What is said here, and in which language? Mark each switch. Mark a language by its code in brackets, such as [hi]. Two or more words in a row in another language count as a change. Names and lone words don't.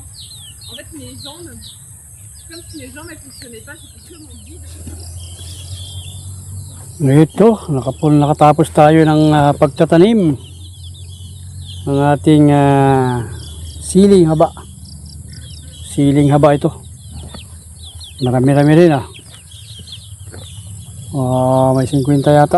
[fr] En fait, mes jambes, comme si mes jambes ne fonctionnaient pas, c'était que mon guide. [tl] Ito, nakatapos tayo ng pagtatanim ng ating siling haba. Siling haba ito. Marami-rami rin may 50 yata.